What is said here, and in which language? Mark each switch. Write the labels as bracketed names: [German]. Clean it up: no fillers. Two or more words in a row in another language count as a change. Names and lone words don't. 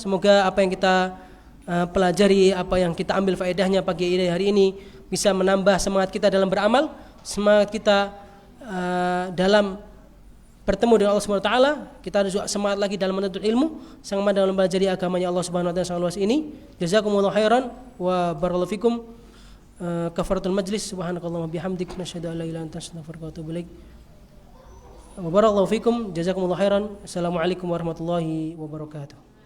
[Indonesian] Semoga apa yang kita pelajari, apa yang kita ambil faedahnya pagi hari ini bisa menambah semangat kita dalam beramal, semangat kita dalam bertemu dengan Allah [Arabic] سبحانه وتعالى, [Indonesian] kita harus juga semangat lagi dalam menuntut ilmu, semangat dalam belajar agamanya Allah [Arabic] سبحانه وتعالى [Indonesian] sangat luas ini. [Arabic] جزاكم الله خيرا وبارك الله فيكم. كفارة المجلس سبحانك اللهم وبحمدك, نشهد أن لا إله إلا أنت أستغفرك وأتوب إليك. وبارك الله فيكم جزاكم الله خيرا. السلام عليكم ورحمة الله وبركاته.